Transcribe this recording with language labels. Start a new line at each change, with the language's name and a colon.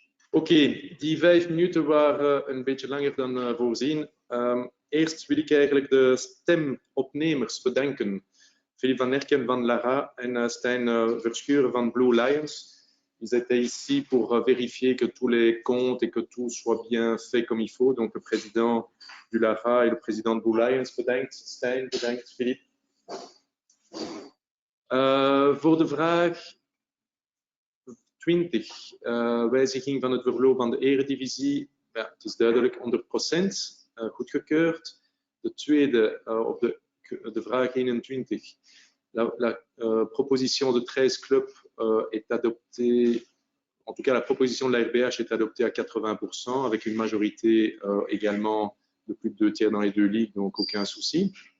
Dutch: Oké, die 5 minuten waren een beetje langer dan voorzien. Eerst wil ik eigenlijk de stemopnemers bedanken. Philippe Van Erken van Lara en Stijn Verschuren van Blue Lions.
French: Ils étaient ici pour vérifier que tous les comptes et que tout soit bien fait comme il faut. Donc le président du Lara et le président de Blue Lions, bedankt.
Dutch: Stijn, bedankt. Philippe. Voor de vraag 20, wijziging van het verloop van de eredivisie. Ja, het is duidelijk 100% goedgekeurd. De tweede, op de vraag 21,
French: la proposition de 13 clubs est adoptée, en tout cas la proposition de la RBH est adoptée à 80%, avec une majorité également de plus de 2 tiers dans les 2 ligues, donc aucun souci.